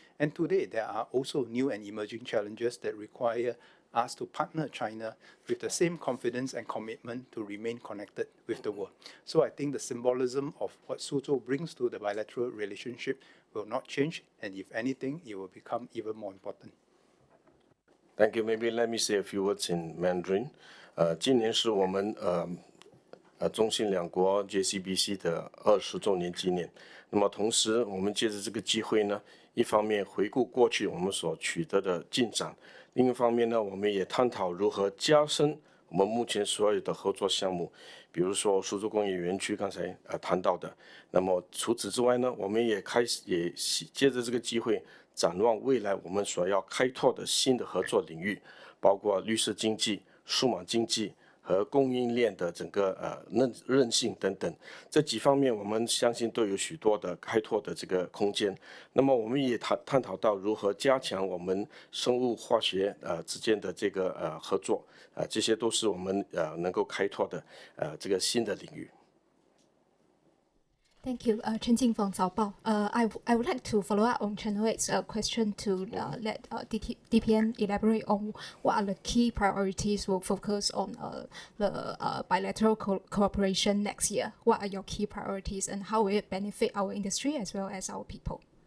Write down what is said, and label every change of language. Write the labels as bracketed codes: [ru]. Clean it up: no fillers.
[en] And today, there are also new and emerging challenges that require us to partner China with the same confidence and commitment to remain connected with the world. So I think the symbolism of what Suzhou brings to the bilateral relationship will not change, and if anything, it will become even more important. Thank you. Maybe let me say a few words in Mandarin. [zh] 今年是我们中信两国 JCBC 的20周年纪念。那么同时，我们借着这个机会呢，一方面回顾过去我们所取得的进展，另一方面呢，我们也探讨如何加深我们目前所有的合作项目，比如说苏州工业园区刚才谈到的。那么除此之外呢，我们也借着这个机会展望未来我们所要开拓的新的合作领域，包括绿色经济、数码经济和供应链的整个韧性等等，这几方面我们相信都有许多的开拓的这个空间。那么我们也探讨到如何加强我们生物化学之间的这个合作，这些都是我们能够开拓的这个新的领域。 [en] Thank you, Chen Jing from Zaobao. I would like to follow up on Chen Hui's question to let DPM elaborate on what are the key priorities we'll focus on the bilateral cooperation next year. What are your key priorities and how will it benefit our industry as well as our people?